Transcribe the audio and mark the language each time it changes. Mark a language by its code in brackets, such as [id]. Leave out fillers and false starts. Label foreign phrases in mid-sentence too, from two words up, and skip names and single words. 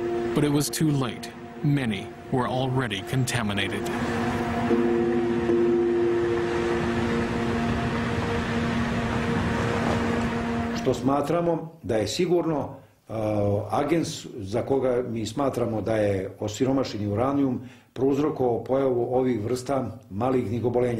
[en] But it was too late. Many were already contaminated. [sr] Što smatramo da je sigurno agens za koga mi smatramo da je osiromašeni uranijum prouzrokovao pojavu ovih vrsta malignih oboljenja.